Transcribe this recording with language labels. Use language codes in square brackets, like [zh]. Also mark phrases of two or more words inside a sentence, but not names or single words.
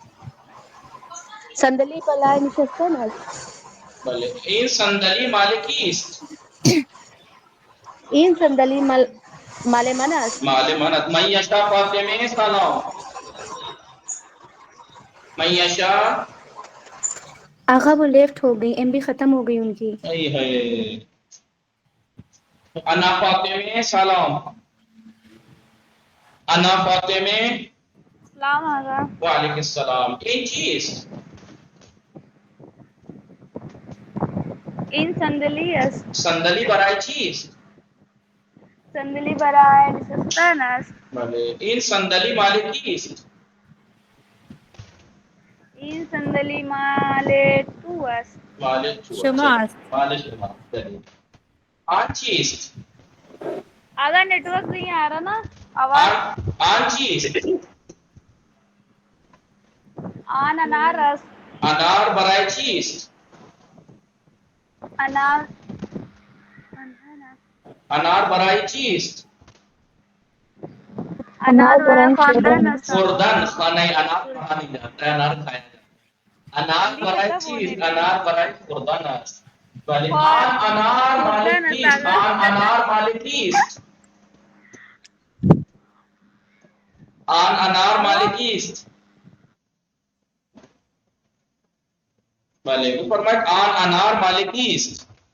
[fa] صندلی برای نشستن است. بله این صندلی مال کیست. این صندلی مال من است. مال منت. من یشا فاطمه سلام. من یشا [ur] آقا وہ لیفٹ ہو گئی، MB ختم ہو گئی ان کی. [fa] ای ہے انا فاطمه سلام. انا فاطمه [ar] السلام علیکم. وعلیکم السلام. [fa] این چیست. این صندلی است. صندلی برای چیست. صندلی برای نشستن است. بله این صندلی مال کیست. این صندلی مال تو است. مال تو. شما است. مال شما. بله. آن چیست. [ur] اگر نیٹ ورک نہیں آ رہا نا آواز. [fa] آن چیست. آن انار است. انار برای چیست. انار انار برای چیست. انار برای خواندن است. خوردن. [ur] خانه انار کھانا نہیں جاتا ہے، انار کھایا جاتا ہے. [fa] انار برای چیز. انار برای خوردن است. بله آن انار مال کیست. آن انار مال کیست. آن انار مال کیست. بله بفرمایید آن انار مال کیست.